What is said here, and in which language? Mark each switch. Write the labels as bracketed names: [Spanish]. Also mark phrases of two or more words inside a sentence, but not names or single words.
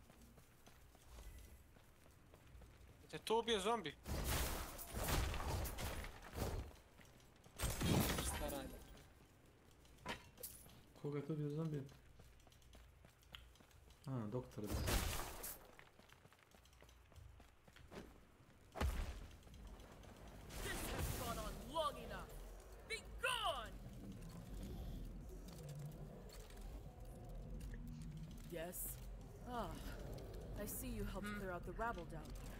[Serbian] Te to ubije zombi. Šta radi? Koga je to bio zombi? A, doktor da. [English] This has gone on long enough. Be gone! Yes? Ah, I see you helped clear out the rabble down here.